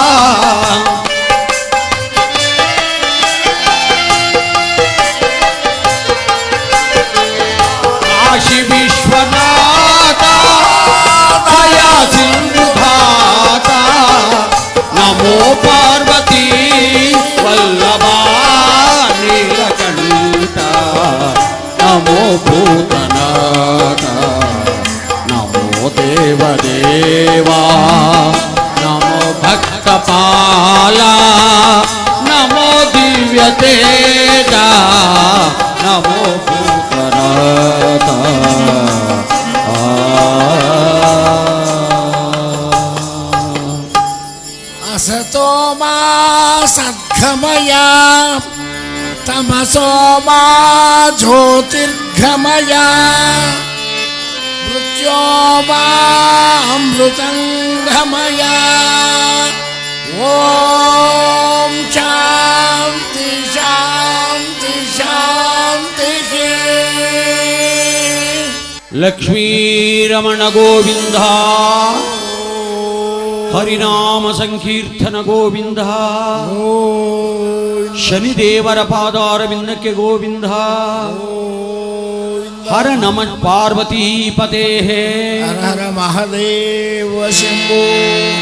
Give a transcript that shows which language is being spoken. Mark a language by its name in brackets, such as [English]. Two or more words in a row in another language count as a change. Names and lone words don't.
[Sanskrit] ಕಾಶಿ ವಿಶ್ವನಾಥ ದಯಾ ಸಿಂಧುಧಾತ ನಮೋ ಪಾರ್ವತಿ ವಲ್ಲಭ ನೀಲಕಂಠ ನಮೋ ಭೂತನಾಥ ನಮೋ ದೇವದೇವಾ ಕಪಾಲ ನಮೋ ದಿವ್ಯ ತೇಜ ನಮೋ ಭೂತನಾಥ असतो मा सद्गमय तमसो मा ज्योतिर्गमय मृत्यो मा अमृतंगमय ओम शांति शांति शांति ಲಕ್ಷ್ಮೀರಮಣ ಗೋವಿಂದ ಹರಿನಾಮ ಸಂಕೀರ್ತನ ಗೋವಿಂದ ಶನಿದೇವರ ಪಾದಾರವಿಂದಕ್ಕೆ ಗೋವಿಂದ ಹರ ನಮ ಪಾರ್ವತೀಪತೆ हर हर महादेव शंभो